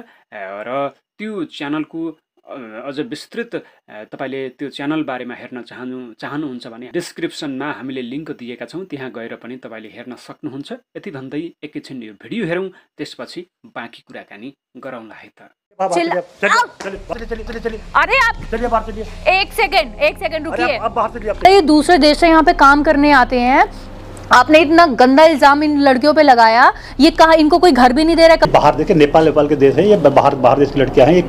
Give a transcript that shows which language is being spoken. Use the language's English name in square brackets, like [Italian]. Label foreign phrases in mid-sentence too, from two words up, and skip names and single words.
[Nepali] र त्यो च्यानलको अझ विस्तृत तपाईले त्यो च्यानल बारेमा हेर्न चाहनुहुन्छ भने डिस्क्रिप्सनमा हामीले लिंक दिएका छौं, त्यहाँ गएर पनि तपाईले हेर्न सक्नुहुन्छ। यति भन्दै एकैछिन यो भिडियो हेरौं, त्यसपछि बाँकी कुराकानी गरौँला है त। [Hindi] चलिए अरे आप चलिए बाहर चलिए, एक सेकंड रुकिए। अब बाहर चलिए। ये दूसरे देश से यहाँ पे काम करने आते हैं, आपने इतना गंदा इल्जाम इन लड़कियों पे लगाया, ये कहा इनको कोई घर भी नहीं दे रहा है। बाहर देखे नेपाल के देश है ये, बाहर देश की लड़कियां हैं ये।